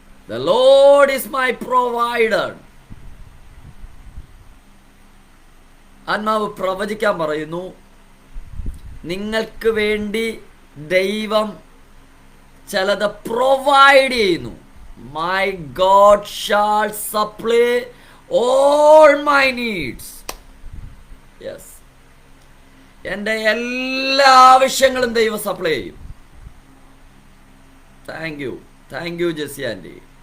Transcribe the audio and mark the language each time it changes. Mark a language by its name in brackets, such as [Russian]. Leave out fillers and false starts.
[English] The Lord is my provider. [Malayalam] ആത്മാവ് പ്രവചിക്കാൻ പറയുന്നു, നിങ്ങൾക്ക് വേണ്ടി ദൈവം ചിലത് പ്രൊവൈഡ് ചെയ്യുന്നു. [English] My God shall supply all my needs. Yes. [Malayalam] എൻ്റെ എല്ലാ ആവശ്യങ്ങളും ദൈവം സപ്ലൈ ചെയ്യും. [English] Thank you Jessie aunty.